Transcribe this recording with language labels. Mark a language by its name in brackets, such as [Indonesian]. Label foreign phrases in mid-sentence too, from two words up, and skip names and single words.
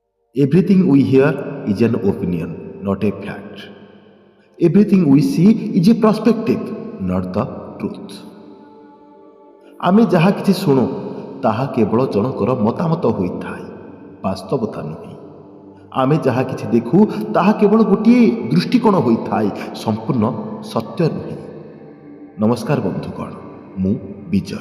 [English] Everything we hear is an opinion, not a fact. Everything we see is a perspective, not the truth. [Odia] ଆମେ ଯାହା କିଛି ଶୁଣୁ ତାହା କେବଳ ଜଣଙ୍କର ମତାମତ ହୋଇଥାଏ, ବାସ୍ତବତା ନୁହେଁ। ଆମେ ଯାହା କିଛି ଦେଖୁ ତାହା କେବଳ ଗୋଟିଏ ଦୃଷ୍ଟିକୋଣ ହୋଇଥାଏ, ସମ୍ପୂର୍ଣ୍ଣ ସତ୍ୟ ନୁହେଁ। ନମସ୍କାର ବନ୍ଧୁଗଣ, ମୁଁ ବିଜୟ।